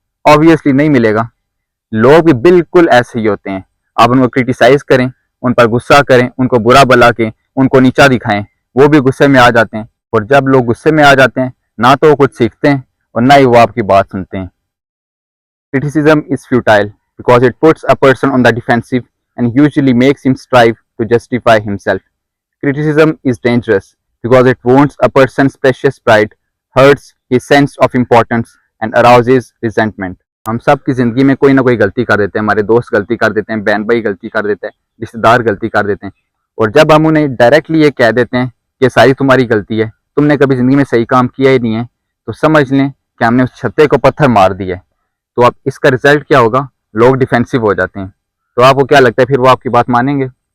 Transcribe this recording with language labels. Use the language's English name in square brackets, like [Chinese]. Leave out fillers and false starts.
[Hindi] Obviously नहीं मिलेगा। लोग भी बिल्कुल ऐसे ही होते हैं। आप उनको क्रिटिसाइज करें, उन पर गुस्सा करें, उनको बुरा भला के उनको नीचा दिखाएं, वो भी गुस्से में आ जाते हैं। और जब लोग गुस्से में आ जाते हैं, ना तो वो कुछ सीखते हैं और ना ही वो आपकी बात सुनते हैं। [English] Criticism is futile because it puts a person on the defensive and usually makes him strive to justify himself. Criticism is dangerous because it wounds a person's precious pride, hurts his sense of importance, and arouses resentment. [Hindi] हम सब की ज़िंदगी में कोई ना कोई गलती कर देते हैं। हमारे दोस्त गलती कर देते हैं, बहन भाई गलती कर देते हैं, रिश्तेदार गलती कर देते हैं। और जब हम उन्हें डायरेक्टली ये कह देते हैं कि सारी तुम्हारी गलती है, तुमने कभी ज़िंदगी में सही काम किया ही नहीं है, तो समझ लें कि हमने उस छत्ते को पत्थर मार दिया है। तो अब इसका रिजल्ट क्या होगा? लोग डिफेंसिव हो जाते हैं। तो आपको क्या लगता है फिर वो आपकी बात मानेंगे?